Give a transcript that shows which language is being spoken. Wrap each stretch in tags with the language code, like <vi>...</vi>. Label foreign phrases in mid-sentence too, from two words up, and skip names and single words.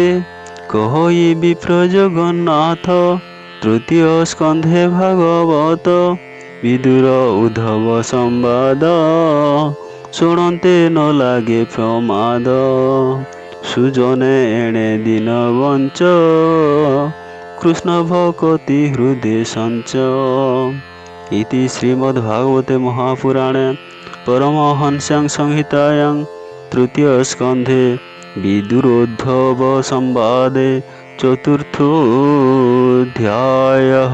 <or>କହଇ ବିପ୍ର ଜଗନ୍ନାଥ, ତୃତୀୟ ସ୍କନ୍ଧେ ଭାଗବତ। ବିଦୁର ଉଦ୍ଧବ ସମ୍ବାଦ, ଶୁଣନ୍ତେ ନ ଲାଗେ ପ୍ରମାଦ। ସୁଜନେ ଏଣେ ଦିନ ବଞ୍ଚ, କୃଷ୍ଣଭକ୍ତି ହୃଦୟ ସଞ୍ଚ</or> <sa>इति श्रीमद्भागवते महापुराणे परमहंस्यां संहितायां तृतीयस्कन्धे विदुरोद्धव संवादे चतुर्थोऽध्यायः।</sa>